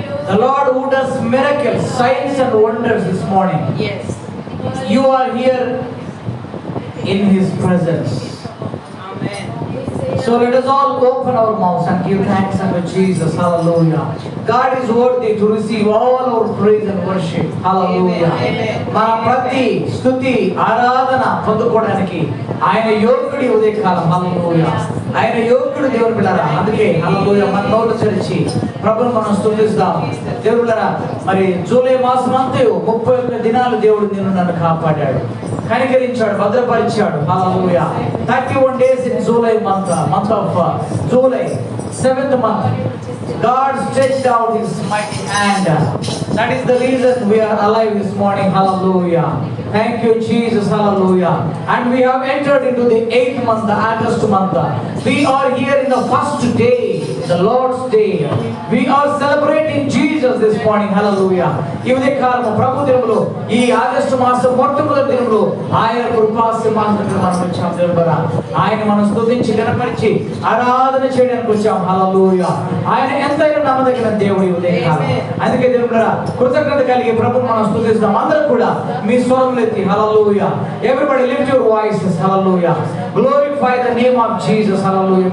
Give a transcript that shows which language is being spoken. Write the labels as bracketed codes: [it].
[en] The Lord who does miracles, signs and wonders this morning. Yes. You are here in His presence. Amen. So let us all open our mouths and give thanks unto Jesus. Hallelujah. God is worthy to receive all our praise and worship. Hallelujah. Amen. [te] మన ప్రతి స్తుతి ఆరాధన పొందుకోవడానికి ఆయన యోగ్యుడి. ఉదయకాలం హల్లెలూయా, ఆయన యోగ్యుడు దేవుని బిడ్డలారా. అందుకే హల్లెలూయా మన నోరు తెరిచి ప్రభువును మనం స్తుతిస్తాం. దేవుని బిడ్డలారా, మరి జూలై మాసం అంతా 31 దినాలు దేవుడు నిన్ను నన్ను కాపాడాడు, కనికరించాడు, భద్రపరిచాడు. హల్లెలూయా. [en] 31 days in July month of July, 7th month. God stretched out His mighty hand. That is the reason we are alive this morning. Hallelujah. Thank you, Jesus. Hallelujah. And we have entered into the 8th month, the August month. We are here in the first day, the Lord's day. We are celebrating Jesus this morning. Hallelujah. [te] ఈ ఉదయకాలము ప్రభు దినములో, ఈ August మాసం మొట్టమొదటి దినములో ఆయన కృపాసింహాసనముకు మనం వచ్చాం. దేవుడా, ఆయన మనం స్తుతించి గణపరిచి ఆరాధన చేయడానికి వచ్చాం. హల్లెలూయా. ఆయన ఎంతైనా నమ్మదగిన దేవుడు ఈ ఉదయకాలం. అందుకే దేవుడా కృతజ్ఞత కలిగి ప్రభువును మనం స్తుతిస్తాం. అందరూ కూడా మీ స్వరములు ఎత్తి హల్లెలూయా. [en] Everybody lift your voices. Hallelujah. Glorify the name of Jesus. Hallelujah.